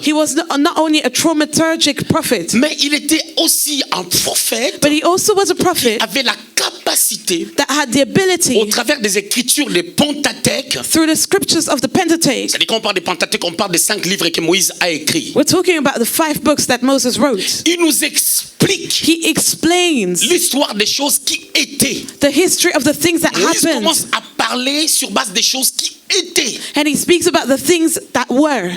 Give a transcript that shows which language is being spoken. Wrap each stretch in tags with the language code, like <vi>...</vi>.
<en>He was not only a thaumaturgic prophet,</en> <fr>mais il était aussi un prophète</fr> <en>but he also was a prophet</en> <fr>qui avait la capacité,</fr> <en>that had the</en> <fr>au</fr> <en>ability</en> <fr>travers des écritures des Pentateuque,</fr> <en>through the scriptures of the Pentateuch.</en> <fr>c'est-à-dire qu'on parle des Pentateuque, on parle des 5 livres que Moïse a écrits.</fr> <en>We're talking about the 5 books that Moses wrote.</en> <fr>Il nous explique</fr> <en>He explains</en> <fr>l'histoire des choses qui étaient.</fr> <en>the history of the things that</en> <fr>Moïse</fr> <en>happened,</en> <fr>commence à parler sur base des choses qui étaient,</fr> <en>and he speaks about the things that were,</en>